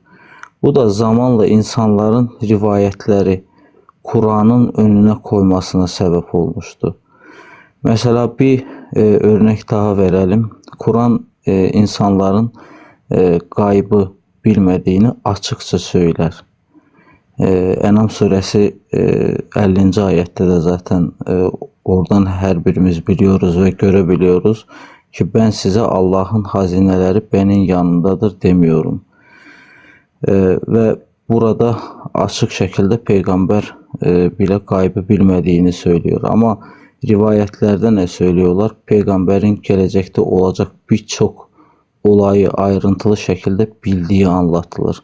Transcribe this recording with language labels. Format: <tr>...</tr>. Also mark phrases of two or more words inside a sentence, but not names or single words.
<tr>Bu da zamanla insanların rivayetleri Kur'an'ın önüne koymasına sebep olmuştu. Mesela bir örnek daha verelim. Kur'an insanların gaybı bilmediğini açıkça söyler.</tr> <az>Enam surəsi 50-ci ayətdə də zaten oradan hər birimiz biliyoruz və görebiliyoruz ki ben size Allah'ın hazineleri benim yanındadır demiyorum.</az> <tr>Ve burada açık şekilde peygamber bile gaybı bilmediğini söylüyor. Ama rivayetlerde ne söylüyorlar? Peygamberin gelecekte olacak birçok olayı ayrıntılı şekilde bildiği anlatılır.</tr>